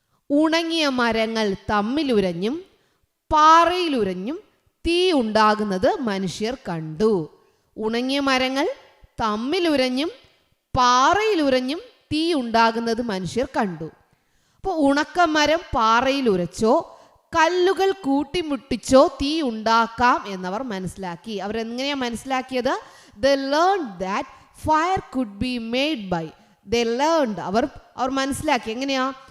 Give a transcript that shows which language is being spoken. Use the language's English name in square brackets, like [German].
[Malayalam] ഉണങ്ങിയ മരങ്ങൾ തമ്മിലുരഞ്ഞും പാറയിലുരഞ്ഞും തീ ഉണ്ടാകുന്നത് മനുഷ്യർ കണ്ടു. ഉണങ്ങിയ മരങ്ങൾ തമ്മിലുരഞ്ഞും പാറയിലുരഞ്ഞും തീ ഉണ്ടാകുന്നത് മനുഷ്യർ കണ്ടു. അപ്പോൾ ഉണക്കമരം പാറയിൽ ഉരച്ചോ കല്ലുകൾ കൂട്ടിമുട്ടിച്ചോ തീ ഉണ്ടാക്കാം എന്നവർ മനസ്സിലാക്കി. അവരെങ്ങനെയാണ് മനസ്സിലാക്കിയത്? [English] They learned that fire could be made by. They learned, [Malayalam] അവർ മനസ്സിലാക്കി എങ്ങനെയാ?